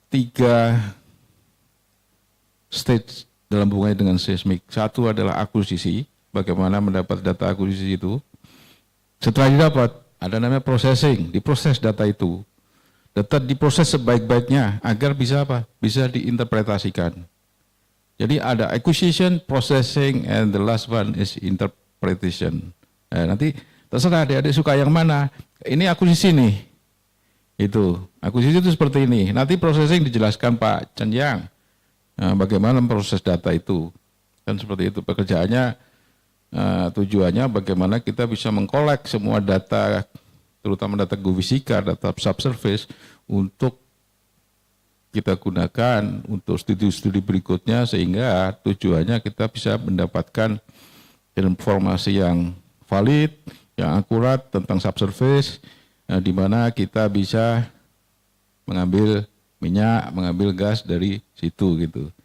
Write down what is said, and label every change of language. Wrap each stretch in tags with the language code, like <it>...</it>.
<id>3 stage dalam hubungannya dengan seismik. Satu adalah akuisisi, bagaimana mendapat data akuisisi itu. Setelah didapat, ada namanya processing, diproses data itu. Data diproses sebaik-baiknya agar bisa apa? Bisa diinterpretasikan. Jadi ada</id> <en>acquisition, processing, and the last one is interpretation.</en> <id>Nah, nanti terserah adik-adik suka yang mana. Ini akuisisi nih. Itu, akuisisi itu seperti ini. Nanti processing dijelaskan Pak Chen. Nah, bagaimana memproses data itu. Kan seperti itu pekerjaannya, tujuannya bagaimana kita bisa mengkolek semua data, terutama data geofisika, data subsurface, untuk kita gunakan untuk studi-studi berikutnya, sehingga tujuannya kita bisa mendapatkan informasi yang valid, yang akurat tentang subsurface, di mana kita bisa mengambil minyak, mengambil gas dari situ gitu.</id>